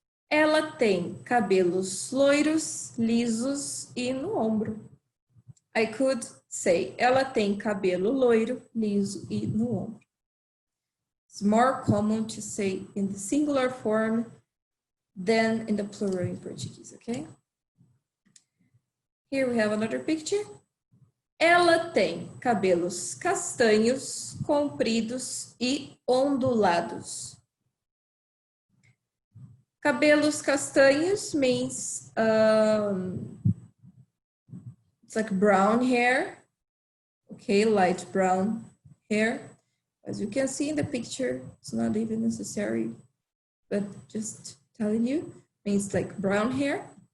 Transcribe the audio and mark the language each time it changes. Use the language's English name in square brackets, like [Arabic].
[Portuguese] Ela tem cabelos loiros, lisos e no ombro. [English] I could say, [Portuguese] ela tem cabelo loiro, liso e no ombro. [English] It's more common to say in the singular form than in the plural in Portuguese, okay? Here we have another picture. [Portuguese] Ela tem cabelos castanhos, compridos e ondulados. Cabelos castanhos [English] means it's like brown hair, okay, light brown hair. As you can see in the picture, it's not even necessary, but just telling you, means like brown hair.